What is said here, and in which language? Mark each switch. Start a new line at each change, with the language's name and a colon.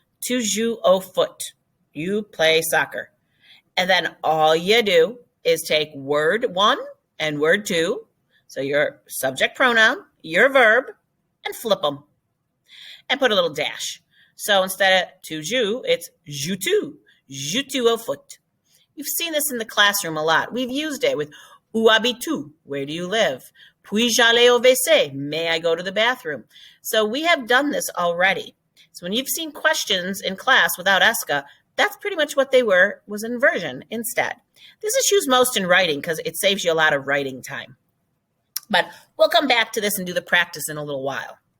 French: Tu joues au foot.
English: You play soccer. And then all you do is take word 1 and word 2, so your subject pronoun, your verb, and flip them. And put a little dash. So instead of
French: tu joues,
English: it's
French: joues tu. Joues tu au foot.
English: You've seen this in the classroom a lot. We've used it with
French: où habites-tu?
English: Where do you live?
French: Puis-je aller au WC?
English: May I go to the bathroom? So we have done this already. So when you've seen questions in class without Eska, that's pretty much what they were, was inversion instead. This is used most in writing because it saves you a lot of writing time. But we'll come back to this and do the practice in a little while.